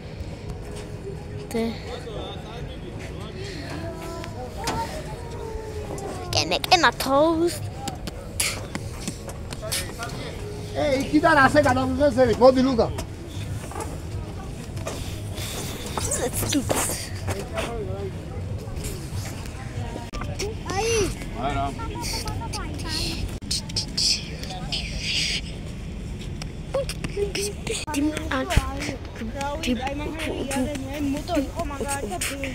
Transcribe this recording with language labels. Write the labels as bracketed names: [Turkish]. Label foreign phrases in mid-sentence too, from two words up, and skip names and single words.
[English] can I toast? [Georgian] იქიდან ასე გადავიღეს, მოდი ლუკა. [English] Let's do this. [Georgian] აი. არა. მოტო იყო მაგალითად.